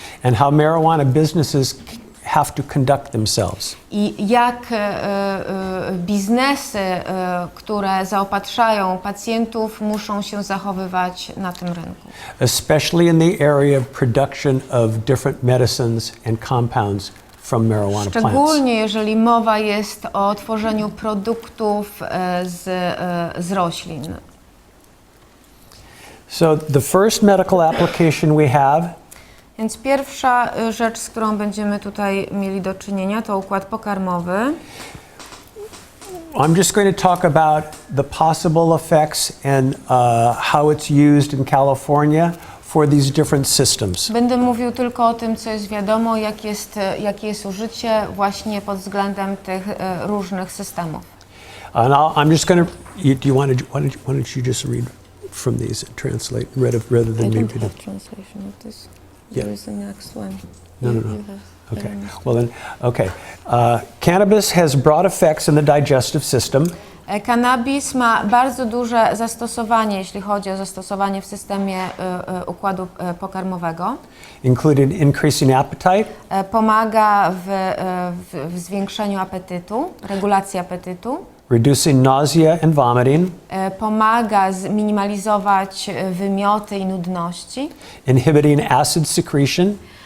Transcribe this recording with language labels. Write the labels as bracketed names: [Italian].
[English] and how marijuana businesses have to conduct themselves. [Polish] i jak biznesy, które zaopatrzają pacjentów, muszą się zachowywać na tym rynku. [English] Especially in the area of production of different medicines and compounds from marijuana plants. [Polish] Szczególnie jeżeli mowa jest o tworzeniu produktów z roślin. [English] So the first medical application we have [Polish] Więc pierwsza rzecz, z którą będziemy tutaj mieli do czynienia, to układ pokarmowy. [English] I'm just going to talk about the possible effects and how it's used in California for these different systems. [Polish] Będę mówił tylko o tym, co jest wiadomo, jakie jest użycie właśnie pod względem tych różnych systemów. [English] And I'm just going to. Do you want to? Why don't you just read from these and translate rather than me reading? Translation of this. Yeah. There is the next one. No. Okay. Well then, okay. Cannabis has broad effects in the digestive system. [Polish] Cannabis ma bardzo duże zastosowanie, jeśli chodzi o zastosowanie w systemie układu pokarmowego. [English] Including increasing appetite, [Polish] Pomaga w zwiększeniu apetytu, regulacji apetytu. [English] reducing nausea and vomiting, [Polish] Pomaga zminimalizować wymioty i nudności. [English] inhibiting acid secretion,